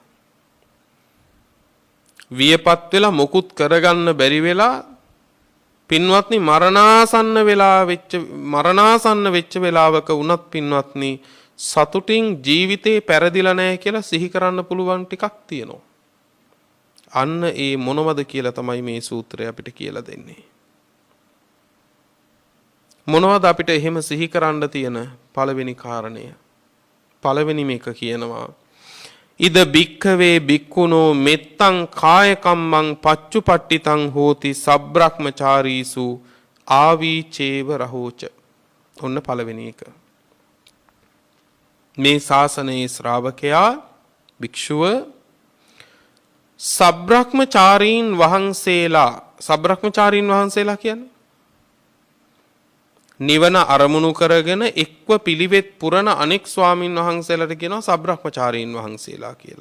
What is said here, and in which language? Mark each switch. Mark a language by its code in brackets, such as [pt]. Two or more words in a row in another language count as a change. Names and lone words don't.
[si] වියපත් වෙලා මොකුත් කරගන්න බැරි වෙලා පින්වත්නි මරණාසන්න වෙච්ච වෙලාවක වුණත් පින්වත්නි සතුටින් ජීවිතේ පෙරදිලා නැහැ කියලා සිහි කරන්න පුළුවන් ටිකක් තියෙනවා. අන්න ඒ මොනවද කියලා තමයි මේ සූත්‍රය අපිට කියලා දෙන්නේ. මොනවද අපිට එහෙම සිහි කරන්න තියෙන පළවෙනි කාරණය? පළවෙනි මේක කියනවා [pi] ඉද බික්ඛවේ බික්ඛුනෝ මෙත්තං කාය කම්මං පච්චුපට්ඨිතං හෝති සබ්‍රක්‍මචාරීසු ආවීචේව රහෝච. [si] ඔන්න පළවෙනි එක. මේ ශාසනයේ ශ්‍රාවකයා භික්ෂුව සබ්‍රක්‍මචාරීන් වහන්සේලා කියන්නේ නිවන අරමුණු කරගෙන එක්ව පිළිවෙත් පුරන අනෙක් ස්වාමින් වහන්සේලාට කියනවා සබ්‍රක්‍මචාරීන් වහන්සේලා කියලා.